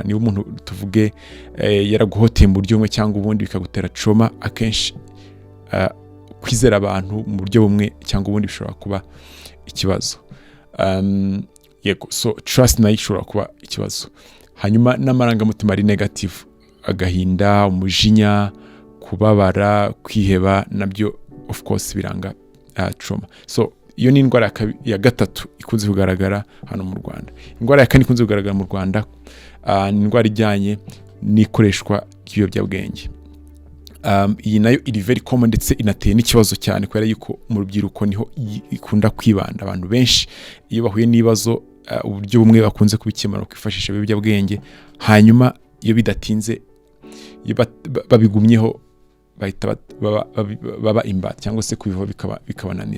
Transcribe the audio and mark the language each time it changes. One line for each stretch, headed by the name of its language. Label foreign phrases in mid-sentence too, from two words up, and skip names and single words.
Kinyarwanda: Niba umuntu tuvuge yaraguhoteye mu buryo bumwe cyangwa ubundi bikagutera trauma, akenshi kwizera abantu mu buryo bumwe cyangwa ubundi bishobora kuba ikibazo. So trust nayo ishobora kuba ikibazo. Hanyuma n'amarangamutima ari negative, agahinda, umujinya, kubabara, kwiheba, nabyo
English: of course
Kinyarwanda: biranga trauma. So iyo ni indwara ya gatatu ikunze kugaragara hano mu Rwanda. Indwara ya kane ikunze kugaragara mu Rwanda ni indwara ijyanye n'ikoreshwa ry'ibiyobyabwenge. Iyi nayo iri
English: very common
Kinyarwanda: ndetse inateye n'ikibazo cyane, kubera yuko mu rubyiruko niho ikunda kwibanda. Abantu benshi iyo bahuye n'ibibazo, uburyo bumwe bakunze kubikemura kwifashisha ibiyobyabwenge, hanyuma iyo bidatinze babigumyeho bahita baba imbata cyangwa se kubivaho bikabananira.